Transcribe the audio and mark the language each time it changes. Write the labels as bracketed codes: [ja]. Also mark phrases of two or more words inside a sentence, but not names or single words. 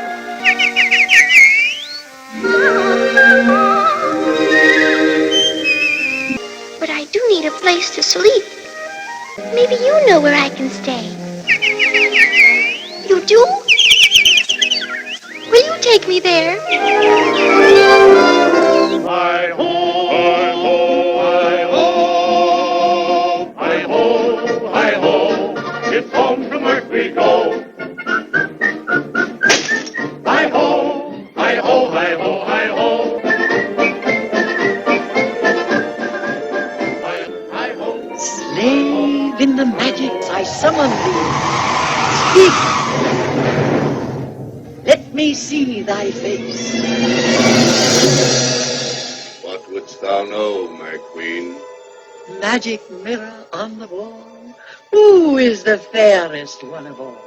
[en] But I do need a place to sleep. Maybe you know where I can stay. You do? Will you take me we there? Hi-ho, hi-ho, hi-ho. Hi-ho, hi-ho. It's home from work we go. Hi-ho, hi-ho, hi-ho, hi-ho. Hi-ho. Slave in the magics I summon thee. Speak! Let me see thy face. What wouldst thou know, my queen? Magic mirror on the wall. Who is the fairest one of all?